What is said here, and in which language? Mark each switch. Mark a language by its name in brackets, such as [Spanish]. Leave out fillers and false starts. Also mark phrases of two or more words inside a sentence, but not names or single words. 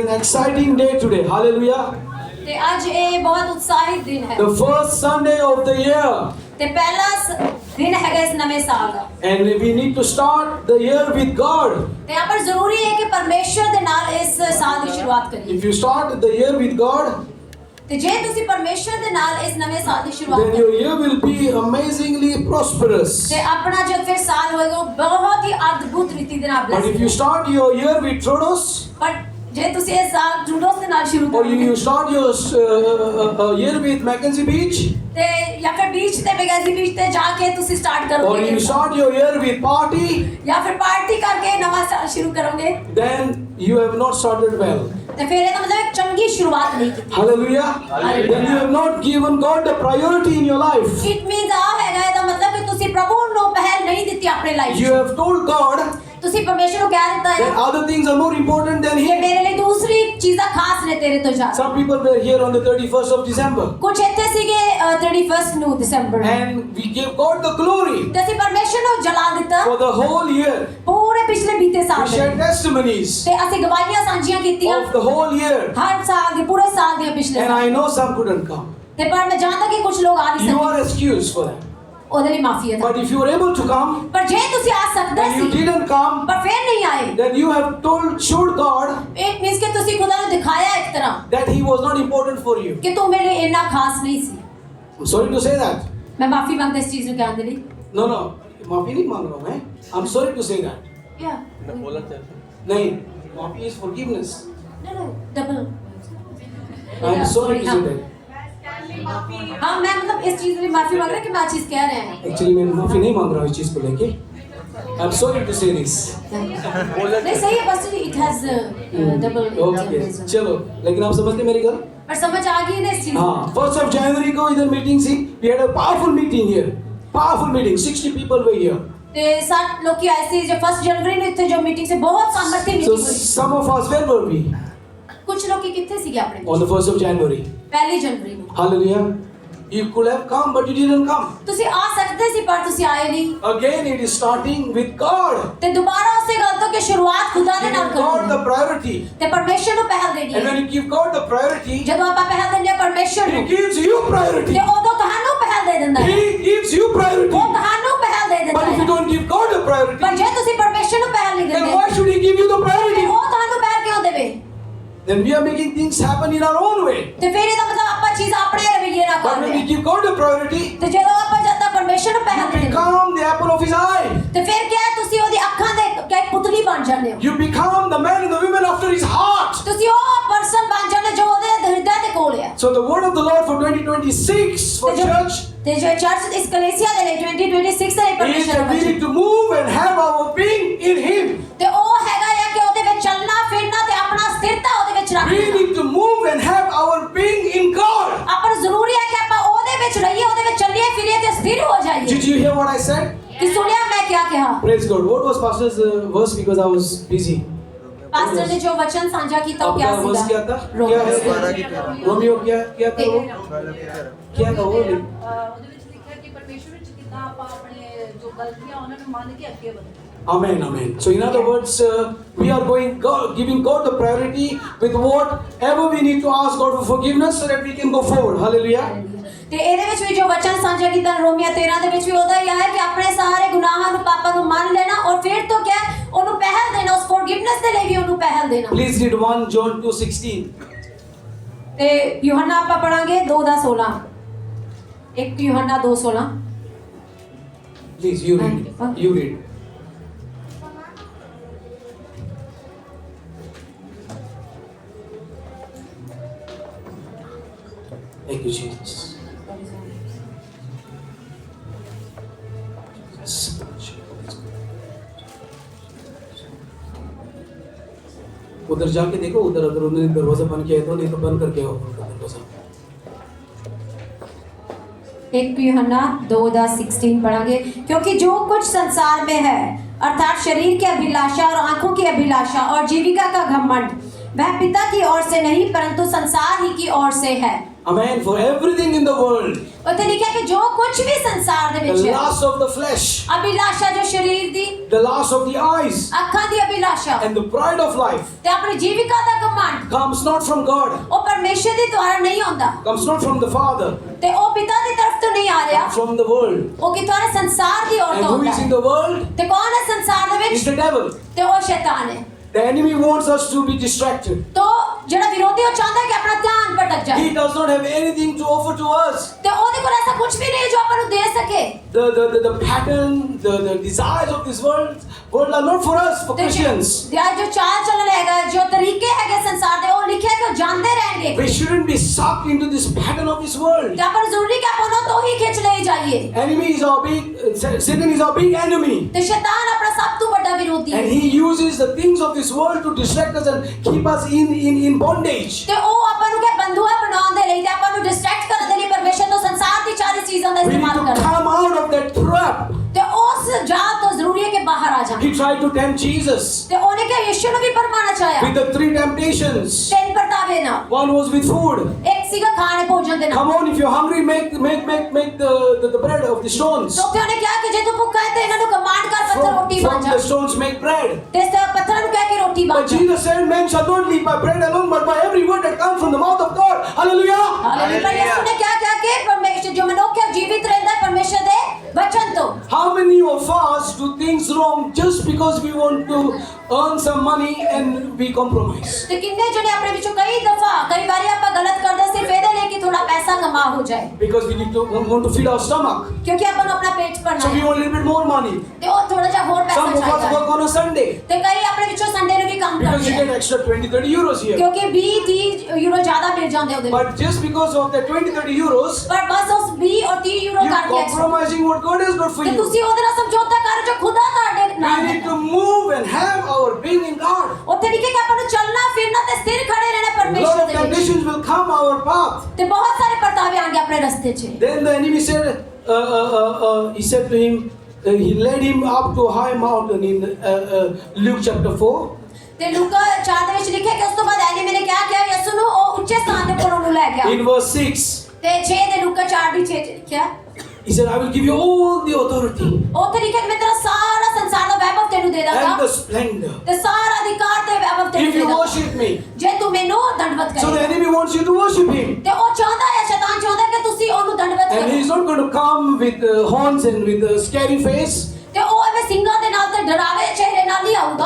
[English] an exciting day today. Hallelujah. [Punjabi] ਤੇ ਅੱਜ ਇਹ ਬਹੁਤ ਉਤਸ਼ਾਹਿਤ ਦਿਨ ਹੈ [English] The first Sunday of the year. [Punjabi] ਤੇ ਪਹਿਲਾ ਦਿਨ ਹੈਗਾ ਇਸ ਨਵੇਂ ਸਾਲ ਦਾ [English] And we need to start the year with God. [Punjabi] ਤੇ [Hindi] यहाँ पर [Punjabi] ਜ਼ਰੂਰੀ ਹੈ ਕਿ ਪਰਮੇਸ਼ਰ ਦੇ ਨਾਲ ਇਸ ਸਾਲ ਦੀ ਸ਼ੁਰੂਆਤ ਕਰੀਏ [English] If you start the year with God, [Punjabi] ਤੇ ਜੇ ਤੁਸੀਂ ਪਰਮੇਸ਼ਰ ਦੇ ਨਾਲ ਇਸ ਨਵੇਂ ਸਾਲ ਦੀ ਸ਼ੁਰੂਆਤ [English] then your year will be amazingly prosperous. [Punjabi] ਤੇ ਆਪਣਾ ਜੋ ਫਿਰ ਸਾਲ ਹੋਏਗਾ ਉਹ ਬਹੁਤ ਹੀ ਅਦਭੁਤ ਰੀਤੀ ਦੇ ਨਾਲ [English] But if you start your year with Trodos, [Punjabi] ਪਰ ਜੇ ਤੁਸੀਂ ਇਹ ਸਾਲ ਜੂਡੋਸ ਦੇ ਨਾਲ ਸ਼ੁਰੂ [English] or [Punjabi] ਕਰੋਗੇ [English] you start your year with Mackenzie Beach, [Punjabi] ਤੇ ਜਾਂ ਫਿਰ ਬੀਚ ਤੇ ਬਗੈਜ਼ੀ ਬੀਚ ਤੇ ਜਾ ਕੇ ਤੁਸੀਂ ਸਟਾਰਟ [English] or [Punjabi] ਕਰੋਗੇ [English] you start your year with party, [Punjabi] ਜਾਂ ਫਿਰ ਪਾਰਟੀ ਕਰਕੇ ਨਵਾਂ ਸਾਲ ਸ਼ੁਰੂ ਕਰੋਗੇ [English] then you have not started well. [Punjabi] ਤੇ ਫਿਰ ਇਹਦਾ ਮਤਲਬ ਇੱਕ ਚੰਗੀ ਸ਼ੁਰੂਆਤ ਨਹੀਂ ਕੀਤੀ [English] Hallelujah. Then you have not given God the priority in your life. it means [Punjabi] ਆ ਹੈਗਾ ਇਹਦਾ ਮਤਲਬ ਕਿ ਤੁਸੀਂ ਪ੍ਰਭੂ ਨੂੰ ਪਹਿਲ ਨਹੀਂ ਦਿੱਤੀ ਆਪਣੇ ਲਾਈਫ [English] You have told God [Punjabi] ਤੁਸੀਂ ਪਰਮੇਸ਼ਰ ਨੂੰ ਕਹਿ ਦਿੱਤਾ [English] that [Punjabi] ਹੈ [English] other things are more important than [Punjabi] ਕਿ [English] Him. [Punjabi] ਮੇਰੇ ਲਈ ਦੂਸਰੀ ਚੀਜ਼ਾਂ ਖਾਸ ਨੇ ਤੇਰੇ ਤੋਂ ਜ਼ਿਆਦਾ [English] Some people were here on the 31st of December, [Punjabi] ਕੁਝ ਇੱਥੇ ਸੀਗੇ 31 ਨੂੰ ਦਸੰਬਰ ਨੂੰ [English] and we gave God the glory [Punjabi] ਤੇ ਅਸੀਂ ਪਰਮੇਸ਼ਰ ਨੂੰ ਜਲਾ ਦਿੱਤਾ [English] for the whole year. [Punjabi] ਪੂਰੇ ਪਿਛਲੇ ਬੀਤੇ [English] We [Punjabi] ਸਾਲ [English] shared [Punjabi] ਦੇ [English] testimonies [Punjabi] ਤੇ ਅਸੀਂ ਗਵਾਹੀਆਂ ਸਾਂਝੀਆਂ ਕੀਤੀਆਂ [English] of the whole year, [Punjabi] ਹਰ ਸਾਲ ਦੇ ਪੂਰੇ ਸਾਲ ਦੇ ਪਿਛਲੇ [English] and [Punjabi] ਸਾਲ [English] I know some couldn't come. [Punjabi] ਤੇ ਪਰ ਮੈਂ ਜਾਣਦਾ ਕਿ ਕੁਝ ਲੋਕ ਆ ਨਹੀਂ [English] You [Punjabi] ਸਕੇ [English] are excused for that. [Punjabi] ਉਹਦੇ ਲਈ ਮਾਫੀ ਹੈ [English] But if you were able to come [Punjabi] ਪਰ ਜੇ ਤੁਸੀਂ ਆ ਸਕਦੇ [English] and you [Punjabi] ਸੀ [English] didn't come, [Punjabi] ਪਰ ਫਿਰ ਨਹੀਂ ਆਏ [English] then you have showed God it means [Punjabi] ਕਿ ਤੁਸੀਂ ਖੁਦਾ ਨੂੰ ਦਿਖਾਇਆ ਇੱਕ ਤਰ੍ਹਾਂ [English] that He was not important for you. [Punjabi] ਕਿ ਤੂੰ ਮੇਰੇ ਲਈ ਇੰਨਾ ਖਾਸ ਨਹੀਂ ਸੀ [English] I'm sorry to say that. [Punjabi] ਮੈਂ ਮਾਫੀ ਮੰਗਦਾ ਇਸ ਚੀਜ਼ ਨੂੰ ਕਹਿਣ ਦੇ ਲਈ [English] No, no. [Hindi] माफी नहीं मांग रहा हूँ मैं. [English] I'm sorry to say that. ਯਾ [Hindi] नहीं, माफी [English] is forgiveness. no double I'm sorry to say that. [Hindi] हाँ मैं मतलब इस चीज में माफी मांग रहा कि मैं चीज कह रहे हैं Actually मैं माफी नहीं मांग रहा हूँ इस चीज को लेके. [English] I'm sorry to say this. [Hindi] नहीं सही है बस [English] it has double Okay. [Hindi] चलो, लेकिन आप समझते मेरी गल? पर समझ आ गई ना इस चीज हाँ. [English] 1st of January [Hindi] को इधर मीटिंग थी. [English] We had a powerful meeting here. Powerful meeting. 60 people were here. [Hindi] ते 60 लोग की ऐसी जो 1 जनवरी ने इतने जो मीटिंग से बहुत सामर्थ्य [English] So [Hindi] मीटिंग हुई [English] some of us, where were we? [Hindi] कुछ लोग की कितने सी अपने [English] On the 1st of January. [Hindi] 1 जनवरी में [English] Hallelujah. You could have come, but you didn't come. [Punjabi] ਤੁਸੀਂ ਆ ਸਕਦੇ ਸੀ ਪਰ ਤੁਸੀਂ ਆਏ ਨਹੀਂ [English] Again, it is starting with God. [Punjabi] ਤੇ ਦੁਬਾਰਾ ਉਸੇ ਗੱਲ ਤੋਂ ਕਿ ਸ਼ੁਰੂਆਤ ਖੁਦਾ ਦੇ ਨਾਲ [English] Giving God [Punjabi] ਕਰਨੀ [English] the priority. [Punjabi] ਤੇ ਪਰਮੇਸ਼ਰ ਨੂੰ ਪਹਿਲ ਦੇਣੀ [English] And [Punjabi] ਹੈ [English] when you give God the priority, [Punjabi] ਜਦੋਂ ਆਪਾਂ ਪਹਿਲ ਦਿੰਦੇ ਹਾਂ ਪਰਮੇਸ਼ਰ [English] He [Punjabi] ਨੂੰ [English] gives you priority. [Punjabi] ਤੇ ਉਦੋਂ ਤੁਹਾਨੂੰ ਪਹਿਲ ਦੇ ਦਿੰਦਾ ਹੈ [English] He gives you priority. [Punjabi] ਉਹ ਤੁਹਾਨੂੰ ਪਹਿਲ ਦੇ ਦਿੰਦਾ [English] But if you [Punjabi] ਹੈ [English] don't give God the priority, [Punjabi] ਪਰ ਜੇ ਤੁਸੀਂ ਪਰਮੇਸ਼ਰ ਨੂੰ ਪਹਿਲ ਨਹੀਂ [English] then [Punjabi] ਦਿੰਦੇ [English] why should He give you the [Punjabi] ਤੇ [English] priority? [Punjabi] ਉਹ ਤੁਹਾਨੂੰ ਪਹਿਲ ਕਿਉਂ ਦੇਵੇ [English] Then we are making things happen in our own way. [Punjabi] ਤੇ ਫਿਰ ਇਹਦਾ ਮਤਲਬ ਆਪਾਂ ਚੀਜ਼ ਆਪਣੇ ਰਵਈਏ ਨਾਲ [English] But when [Punjabi] ਕਰਦੇ [English] we [Punjabi] ਹਾਂ [English] give God the priority, [Punjabi] ਤੇ ਜਦੋਂ ਆਪਾਂ ਜਦ ਪਰਮੇਸ਼ਰ ਨੂੰ ਪਹਿਲ [English] you [Punjabi] ਦੇ ਦਿੰਦੇ ਹਾਂ [English] become the apple of His eye. [Punjabi] ਤੇ ਫਿਰ ਕੀ ਹੈ ਤੁਸੀਂ ਉਹਦੀ ਅੱਖਾਂ ਦੇ ਕਿ ਪੁਤਲੀ ਬਣ ਜਾਂਦੇ ਹੋ [English] You become the man and the woman after His heart. [Punjabi] ਤੁਸੀਂ ਉਹ ਪਰਸਨ ਬਣ ਜਾਂਦੇ ਜੋ ਉਹਦੇ ਹਿਰਦੇ ਦੇ ਕੋਲ ਹੈ [English] So the word of the Lord for 2026 for [Punjabi] ਤੇ ਜੋ- [English] church [Punjabi] ਤੇ ਜੋ ਚਰਚ ਇਸ ਕਲੀਸਿਆ ਦੇ ਲਈ 2026 ਦੇ ਲਈ [English] is [Punjabi] ਪਰਮੇਸ਼ਰ [English] that [Punjabi] ਦਾ [English] we [Punjabi] ਵਚਨ [English] need to move and have our being in Him. [Punjabi] ਤੇ ਉਹ ਹੈਗਾ ਹੈ ਕਿ ਉਹਦੇ ਵਿੱਚ ਚੱਲਣਾ ਫਿਰਨਾ ਤੇ ਆਪਣਾ ਸਥਿਰਤਾ ਉਹਦੇ ਵਿੱਚ [English] We [Punjabi] ਰੱਖਣਾ [English] need to move and have our being in God. [Punjabi] ਆਪਾਂ ਨੂੰ ਜ਼ਰੂਰੀ ਹੈ ਕਿ ਆਪਾਂ ਉਹਦੇ ਵਿੱਚ ਰਹੀਏ ਉਹਦੇ ਵਿੱਚ ਚੱਲੀਏ ਫਿਰੀਏ ਤੇ ਸਥਿਰ ਹੋ ਜਾਈਏ [English] Did you hear what I said? [Punjabi] ਕਿ ਸੁਣਿਆ ਮੈਂ ਕੀ ਕਿਹਾ [English] Praise God. What was Pastor's verse because I was busy? [Punjabi] ਪਾਸਟਰ ਨੇ ਜੋ ਵਚਨ ਸਾਂਝਾ ਕੀਤਾ ਉਹ [Hindi] आपका क्या verse क्या था? [Punjabi] ਸੀਗਾ [Hindi] क्या रोमियो है? रोमियो क्या था वो? क्या था वो? [Punjabi] ਉਹਦੇ ਵਿੱਚ ਲਿਖਿਆ ਕਿ ਪਰਮੇਸ਼ਵਰ ਵਿੱਚ ਕਿੱਦਾਂ ਆਪਾਂ ਆਪਣੇ ਜੋ ਗਲਤੀਆਂ ਉਹਨਾਂ ਨੂੰ ਮੰਨ ਕੇ ਅੱਗੇ ਵਧਣਾ [English] Amen, amen. So in other words, we are giving God the priority with whatever we need to ask God for forgiveness so that we can go forward. Hallelujah. [Punjabi] ਤੇ ਇਹਦੇ ਵਿੱਚ ਵੀ ਜੋ ਵਚਨ ਸਾਂਝਾ ਕੀਤਾ ਰੋਮੀਆ 13 ਦੇ ਵਿੱਚ ਵੀ ਉਹਦਾ ਹੀ ਹੈ ਕਿ ਆਪਣੇ ਸਾਰੇ ਗੁਨਾਹਾਂ ਨੂੰ ਪਾਪਾਂ ਨੂੰ ਮੰਨ ਲੈਣਾ ਔਰ ਫਿਰ ਤੋਂ ਕਿਆ ਉਹਨੂੰ ਪਹਿਲ ਦੇਣਾ ਉਸ ਫੋਰਗਿਵਨੈਸ ਦੇ ਲਈ ਵੀ ਉਹਨੂੰ ਪਹਿਲ ਦੇਣਾ [English] Please read 1 John 2:16. [Punjabi] ਤੇ ਯੋਹੰਨਾ ਆਪਾਂ ਪੜਾਂਗੇ 2:16 1 ਯੋਹੰਨਾ 2:16 [English] Please, you read. You read. Thank you, Jesus. [Hindi] उधर जाके देखो उधर अगर उन्होंने दरवाजा बंद किया है तो नहीं तो बंद करके आओ उनका दरवाजा 1 यूहन्ना 2:16 पढ़ांगे क्योंकि जो कुछ संसार में है अर्थात शरीर की अभिलाषा और आंखों की अभिलाषा और जीविका का घमंड वह पिता की ओर से नहीं परंतु संसार ही की ओर से है [English] Amen. For everything in the world, [Punjabi] ਉੱਥੇ ਲਿਖਿਆ ਕਿ ਜੋ ਕੁਝ ਵੀ ਸੰਸਾਰ ਦੇ [English] the [Punjabi] ਵਿੱਚ ਹੈ, [English] lust of the flesh, [Punjabi] ਅਭਿਲਾਸ਼ਾ ਜੋ ਸਰੀਰ ਦੀ, [English] the lust of the eyes, [Punjabi] ਅੱਖਾਂ ਦੀ ਅਭਿਲਾਸ਼ਾ [English] and the pride of life [Punjabi] ਤੇ ਆਪਣੀ ਜੀਵਿਕਾ ਦਾ ਘਮੰਡ, [English] comes not from God, [Punjabi] ਉਹ ਪਰਮੇਸ਼ਰ ਦੇ ਦੁਆਰਾ ਨਹੀਂ ਆਉਂਦਾ [English] comes not from the Father, [Punjabi] ਤੇ ਉਹ ਪਿਤਾ ਦੀ ਤਰਫ ਤੋਂ ਨਹੀਂ ਆ ਰਿਹਾ, [English] but from the world. [Punjabi] ਉਹ ਕਿਤੋਂ ਆ ਸੰਸਾਰ ਦੀ ਔਰ [English] And [Punjabi] ਤੋਂ [English] who [Punjabi] ਆਉਂਦਾ [English] is in [Punjabi] ਹੈ। [English] the world? [Punjabi] ਤੇ ਕੌਣ ਹੈ ਸੰਸਾਰ ਦੇ [English] Is [Punjabi] ਵਿੱਚ? [English] the devil. [Punjabi] ਤੇ ਉਹ ਸ਼ੈਤਾਨ ਹੈ। [English] The enemy wants us to be distracted. [Punjabi] ਤੋ ਜਿਹੜਾ ਵਿਰੋਧੀ ਉਹ ਚਾਹੁੰਦਾ ਹੈ ਕਿ ਆਪਣਾ ਧਿਆਨ ਭਟਕ ਜਾਏ [English] He does not have anything to offer to us. [Punjabi] ਤੇ ਉਹਦੇ ਕੋਲ ਐਸਾ ਕੁਝ ਵੀ ਨਹੀਂ ਜੋ ਆਪਾਂ ਨੂੰ ਦੇ ਸਕੇ। [English] The pattern, the desires of this world are not for us, for Christians. [Punjabi] ਜੋ ਚਾਲ ਚੱਲਣ ਹੈਗਾ, ਜੋ ਤਰੀਕੇ ਹੈਗੇ ਸੰਸਾਰ ਦੇ, ਉਹ ਲਿਖਿਆ ਕਿ ਉਹ ਜਾਂਦੇ ਰਹਿਣਗੇ। [English] We shouldn't be sucked into this pattern of this world. [Punjabi] ਤੇ ਆਪਾਂ ਨੂੰ ਜ਼ਰੂਰੀ ਕਿ ਆਪਾਂ ਉਹਨਾਂ ਤੋਂ ਹੀ ਖਿੱਚ ਲਈ ਜਾਈਏ। [English] Enemy is our Satan is our big enemy. [Punjabi] ਤੇ ਸ਼ੈਤਾਨ ਆਪਣਾ ਸਭ ਤੋਂ ਵੱਡਾ ਵਿਰੋਧੀ ਹੈ। [English] And he uses the things of this world to distract us and keep us in bondage. [Punjabi] ਤੇ ਉਹ ਆਪਾਂ ਨੂੰ ਕਿ ਬੰਧੂਆ ਬਣਾਉਣ ਦੇ ਲਈ ਤੇ ਆਪਾਂ ਨੂੰ ਡਿਸਟਰੈਕਟ ਕਰਨ ਦੇ ਲਈ ਪਰਮੇਸ਼ਰ ਤੋਂ ਸੰਸਾਰ ਦੀ ਸਾਰੀ ਚੀਜ਼ਾਂ ਦਾ [English] We need [Punjabi] ਇਸਤੇਮਾਲ [English] to [Punjabi] ਕਰਦਾ। [English] come out of that trap. [Punjabi] ਤੇ ਉਸ ਜਾਲ ਤੋਂ ਜ਼ਰੂਰੀ ਹੈ ਕਿ ਬਾਹਰ ਆ ਜਾਣਾ। [English] He tried to tempt Jesus [Punjabi] ਤੇ ਉਹਨੇ ਕਿ ਯਿਸੂ ਨੂੰ ਵੀ ਪਰਮਾਣਾ ਚਾਹਿਆ [English] with the 3 temptations. [Punjabi] ਤਿੰਨ ਪਰਤਾਵੇ ਨਾਲ। [English] One was with food. [Punjabi] ਇੱਕ ਸੀਗਾ ਖਾਣੇ ਭੋਜਨ ਦੇ ਨਾਲ। [English] Come on, if you're hungry, make the bread of the stones. [Punjabi] ਤੇ ਉੱਥੇ ਉਹਨੇ ਕਿਹਾ ਕਿ ਜੇ ਤੂੰ ਭੁੱਖਾ ਹੈ ਤੇ ਇਹਨਾਂ ਨੂੰ ਕਮਾਂਡ ਕਰ ਪੱਥਰ ਰੋਟੀ ਬਣ [English] From [Punjabi] ਜਾ। [English] the stones make bread. [Punjabi] ਤੇ ਇਸ ਪੱਥਰਾਂ ਨੂੰ ਕਹਿ ਕੇ ਰੋਟੀ ਬਣ [English] But [Punjabi] ਜਾ। [English] Jesus said, man shall not live by bread alone, but by every word that comes from the mouth of God. Hallelujah! [Punjabi] ਹਾਲੇਲੂਇਆ। ਯਿਸੂ ਨੇ ਕਿਹਾ ਕਿ ਪਰਮੇਸ਼ਰ ਜੋ ਮਨੁੱਖ ਹੈ ਜੀਵਿਤ ਰਹਿੰਦਾ ਹੈ ਪਰਮੇਸ਼ਰ ਦੇ ਵਚਨ ਤੋਂ। [English] How many of us do things wrong just because we want to earn some money and we compromise? [Punjabi] ਤੇ ਕਿੰਨੇ ਜਣੇ ਆਪਣੇ ਵਿੱਚੋਂ ਕਈ ਵਾਰੀ ਆਪਾਂ ਗਲਤ ਕਰਦੇ ਸਿਰਫ ਇਹਦੇ ਲਈ ਕਿ ਥੋੜਾ ਪੈਸਾ ਕਮਾ ਹੋ ਜਾਏ। [English] Because we want to feed our stomach. [Punjabi] ਕਿਉਂਕਿ ਆਪਾਂ ਨੂੰ ਆਪਣਾ ਪੇਟ ਭਰਨਾ [English] So we [Punjabi] ਹੈ [English] want a little bit more money. [Punjabi] ਤੇ ਉਹ ਥੋੜਾ ਜਿਹਾ ਹੋਰ ਪੈਸਾ [English] Some of us [Punjabi] ਚਾਹੀਦਾ [English] work [Punjabi] ਹੈ। [English] on a Sunday [Punjabi] ਤੇ ਕਈ ਆਪਣੇ ਵਿੱਚੋਂ ਸੰਡੇ ਨੂੰ ਵੀ ਕੰਮ [English] because [Punjabi] ਕਰਦੇ [English] you [Punjabi] ਹੈ [English] get extra 20-30 euros here. [Punjabi] ਕਿਉਂਕਿ 20-30 ਯੂਰੋ ਜ਼ਿਆਦਾ ਮਿਲ ਜਾਂਦੇ ਉਹਦੇ ਵਿੱਚ। [English] But just because of the 20-30 euros, [Punjabi] ਪਰ ਬਸ ਉਸ 20 ਔਰ 30 ਯੂਰੋ [English] you're [Punjabi] ਕਰਕੇ [English] compromising what God has got for [Punjabi] ਤੇ [English] you. [Punjabi] ਤੁਸੀਂ ਉਹਦੇ ਨਾਲ ਸਮਝੌਤਾ ਕਰ ਜੋ ਖੁਦਾ ਤੁਹਾਡੇ ਨਾਲ [English] We [Punjabi] ਹੈ। [English] need to move and have our being in God. [Punjabi] ਉੱਥੇ ਲਿਖੇ ਕਿ ਆਪਾਂ ਨੂੰ ਚੱਲਣਾ ਫਿਰਨਾ ਤੇ ਸਥਿਰ ਖੜੇ ਰਹਿਣਾ [English] A lot [Punjabi] ਪਰਮੇਸ਼ਰ [English] of [Punjabi] ਦੇ ਵਿੱਚ। [English] temptations will come our path. [Punjabi] ਤੇ ਬਹੁਤ ਸਾਰੇ ਪਰਤਾਵੇ ਆਣਗੇ ਆਪਣੇ ਰਸਤੇ 'ਚ। [English] Then the enemy said, he said to him, he led him up to a high mountain in Luke chapter 4. [Punjabi] ਤੇ ਲੂਕਾ 4 ਦੇ ਵਿੱਚ ਲਿਖਿਆ ਕਿ ਉਸ ਤੋਂ ਬਾਅਦ ਐਨੀਮੇ ਨੇ ਕਿਹਾ ਯਿਸੂ ਨੂੰ ਉਹ ਉੱਚੇ ਸਥਾਨ ਤੇ ਉਹਨੂੰ ਲੈ ਗਿਆ। [English] In verse 6, [Punjabi] ਤੇ 6 ਦੇ ਲੂਕਾ 4 ਦੀ 6 ਲਿਖਿਆ [English] he said, I will give you all the authority [Punjabi] ਉੱਥੇ ਲਿਖਿਆ ਕਿ ਮੈਂ ਤੇਰਾ ਸਾਰਾ ਸੰਸਾਰ ਦਾ ਵੈਭਵ ਤੈਨੂੰ ਦੇ [English] and the [Punjabi] ਦਾਂਗਾ [English] splendor [Punjabi] ਤੇ ਸਾਰਾ ਅਧਿਕਾਰ ਤੇ ਵੈਭਵ ਤੈਨੂੰ [English] if [Punjabi] ਦੇ [English] you [Punjabi] ਦਾਂਗਾ [English] worship me. [Punjabi] ਜੇ ਤੂੰ ਮੈਨੂੰ ਦੰਡਵਤ [English] So the [Punjabi] ਕਰੇਗਾ। [English] enemy wants you to worship him. [Punjabi] ਤੇ ਉਹ ਚਾਹੁੰਦਾ ਹੈ ਸ਼ੈਤਾਨ ਚਾਹੁੰਦਾ ਕਿ ਤੁਸੀਂ ਉਹਨੂੰ ਦੰਡਵਤ [English] And [Punjabi] ਕਰੋ [English] he's not going to come with horns and with a scary face. [Punjabi] ਤੇ ਉਹ ਐਵੇਂ ਸਿੰਘਾਂ ਦੇ ਨਾਲ ਤੇ ਡਰਾਵੇ ਚਿਹਰੇ ਨਾਲ ਹੀ ਆਊਗਾ